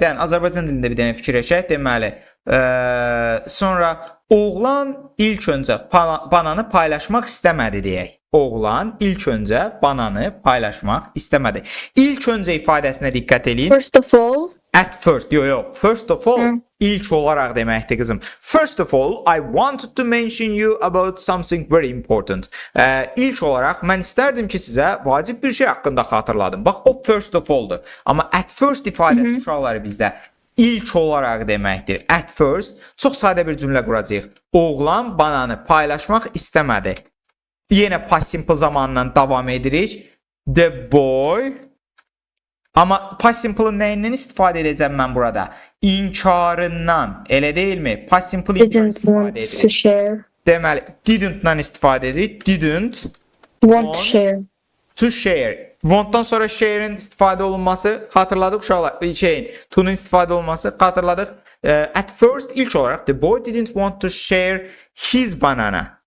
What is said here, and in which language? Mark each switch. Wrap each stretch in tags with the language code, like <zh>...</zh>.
<az>Yəni Azərbaycan dilində bir dənə fikirləşək. Deməli, sonra oğlan ilk öncə bananı paylaşmaq istəmədi deyək. Oğlan ilk öncə bananı paylaşmaq istəmədi. İlk öncə ifadəsinə diqqət edin.</az> <en>First of all. At first, first of all,</en> <az>ilk olaraq deməkdir qızım.</az> <en>First of all, I wanted to mention you about something very important.</en> <az>İlk olaraq mən istərdim ki, sizə vacib bir şey haqqında xatırladım. Bax, o first of all-dur. Amma at first ifadəsi uşaqları bizdə ilk olaraq deməkdir.</az> <en>At first,</en> <az>çox sadə bir cümlə quracağıq. Oğlan bananı paylaşmaq istəmədi. Yenə past simple zamanından davam edirik.</az> <en>The boy.</en> <az>Amma past simple'ın nəyindən istifadə edəcəm mən burada? İnkarından. Elə deyilmi? Past simple</az> <en>Didn't want to share.</en> <az>Deməli, didn't-dan istifadə edirik.</az> <en>Didn't Want to share. To share.</en> <az>Want'dan sonra share'in istifadə olunması xatırladıq uşaqlar. To'nun istifadə olunması xatırladıq.</az> <en>At first,</en> <az>ilk olaraq</az> <en>the boy didn't want to share his banana.</en>